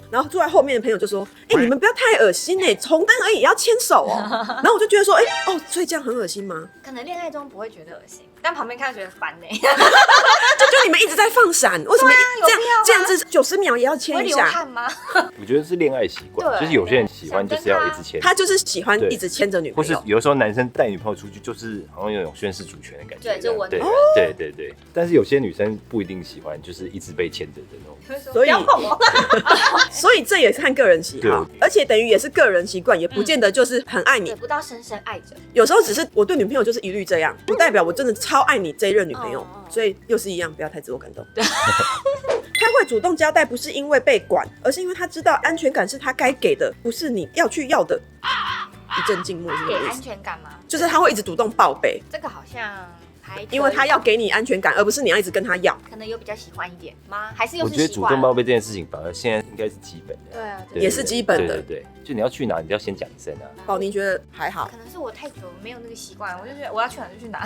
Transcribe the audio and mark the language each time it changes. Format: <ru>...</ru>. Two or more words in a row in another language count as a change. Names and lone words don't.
<zh>然後坐在後面的朋友就說：“你們不要太惡心紅燈而已也要牽手哦。” 然後我就覺得說：“所以這樣很惡心嗎？” 可能戀愛中不會覺得噁心，但旁邊看覺得煩呢。就你們一直在放閃，為什麼這樣子90秒也要牽一下？會流汗嗎？我覺得是戀愛習慣，就是有些人喜歡就是要一直牽，他就是喜歡一直牽着女朋友，或是有的时候男生帶女朋友出去，就是好像有種宣示主權的感覺。对，就稳。对。但是有些女生不一定喜歡，就是一直被牽着的那种。所以，不要碰我。所以这也是看個人喜好，而且等於也是個人習慣，也不見得就是很愛你。不到深深愛着。有時候只是我對女朋友就是一律這樣，不代表我真的超愛你這一任女朋友。所以又是一樣，不要太自我感動。他會主動交代，不是因為被管，而是因為他知道安全感是他該給的，不是你要去要的。一陣靜默是什麼意思？給安全感嗎？就是他會一直主動報備。這個好像因為他要給你安全感，而不是你要一直跟他要。可能有比較喜歡一點嗎？還是又是習慣？我覺得主動報備這件事情，反而現在應該是基本的。對啊，也是基本的。對，就你要去哪，你要先講一聲啊。寶妮覺得還好，可能是我太久沒有那個習慣，我就覺得我要去哪就去哪。</zh>